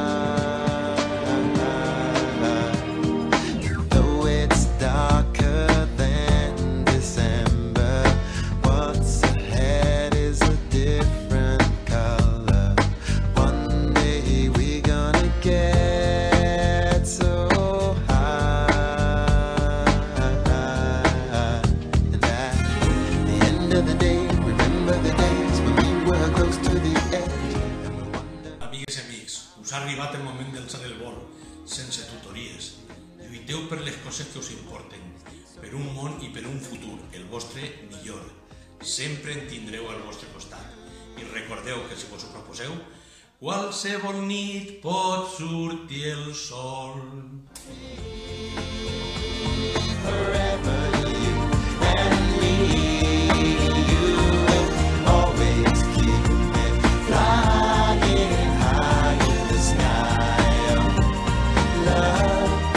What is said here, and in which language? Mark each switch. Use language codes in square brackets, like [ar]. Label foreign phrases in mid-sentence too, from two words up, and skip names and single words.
[en] Though it's darker than December, what's ahead is a different color. One day we're gonna get so high. And at the end of the day, remember the days when we were close to the edge. [ca] Amigues i amics, us ha arribat el moment d'alçar el vol, sense tutories. Lluiteu per les coses que us importen, per un món i per un futur, el vostre millor. Sempre en tindreu al vostre costat. I recordeu que si vos ho proposeu, qualsevol nit pot sortir el sol. [en] Forever you and me, you will always keep me flying high in the sky of love.